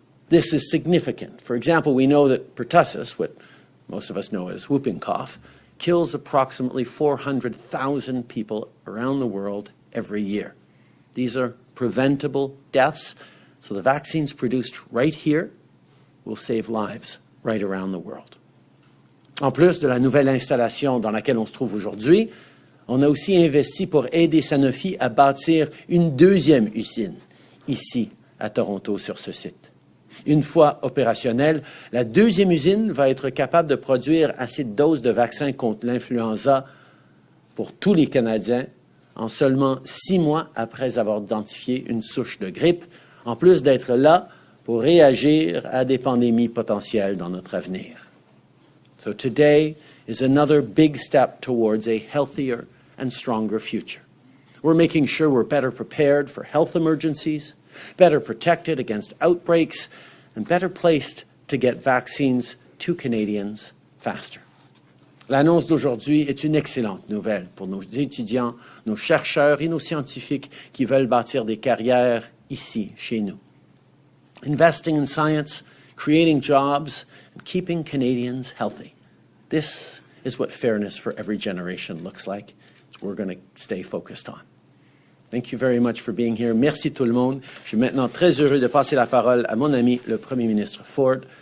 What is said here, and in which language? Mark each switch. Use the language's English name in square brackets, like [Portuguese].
[English] This is significant. For example, we know that pertussis, what most of us know as whooping cough, kills approximately 400,000 people around the world every year. These are preventable deaths, so the vaccines produced right here will save lives right around the world. [French] En plus de la nouvelle installation dans laquelle on se trouve aujourd'hui, on a aussi investi pour aider Sanofi à bâtir une deuxième usine, ici, à Toronto, sur ce site. Une fois opérationnelle, la deuxième usine va être capable de produire assez de doses de vaccins contre l'influenza pour tous les Canadiens en seulement 6 mois après avoir identifié une souche de grippe, en plus d'être là pour réagir à des pandémies potentielles dans notre avenir. [English] So today is another big step towards a healthier and stronger future. We're making sure we're better prepared for health emergencies, better protected against outbreaks, and better placed to get vaccines to Canadians faster. [French] L'annonce d'aujourd'hui est une excellente nouvelle pour nos étudiants, nos chercheurs et nos scientifiques qui veulent bâtir des carrières ici, chez nous. [English] Investing in science, creating jobs, and keeping Canadians healthy. This is what fairness for every generation looks like. It's what we're going to stay focused on. Thank you very much for being here. [French] Merci tout le monde. Je suis maintenant très heureux de passer la parole à mon ami, le Premier ministre Ford.